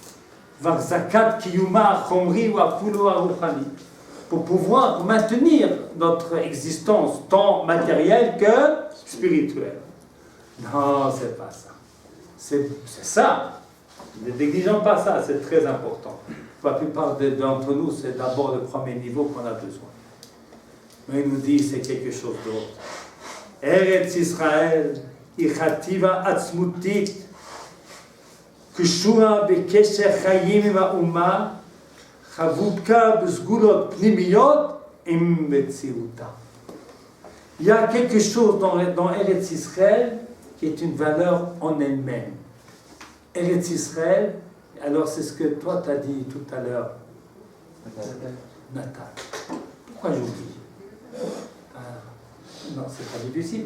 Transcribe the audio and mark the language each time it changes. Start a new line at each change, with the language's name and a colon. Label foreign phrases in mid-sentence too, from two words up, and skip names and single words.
French: Pour pouvoir maintenir notre existence tant matérielle que spirituelle. Non, c'est pas ça. C'est ça. Ne négligeons pas ça, c'est très important. Pour la plupart d'entre nous, c'est d'abord le premier niveau qu'on a besoin. Mais il nous dit c'est quelque chose d'autre.
Hebrew: Eretz Israël, ichativa atzmutit, קשורה בקשר חיים עם האומה, חבוקה בסגולות פנימיות עם מציאותה.
French: Il y a quelque chose dans Eretz Israël qui est une valeur en elle-même. Eretz Israël, alors c'est ce que toi t'as dit tout à l'heure. Nathan. Pourquoi j'oublie? Non, c'est pas difficile.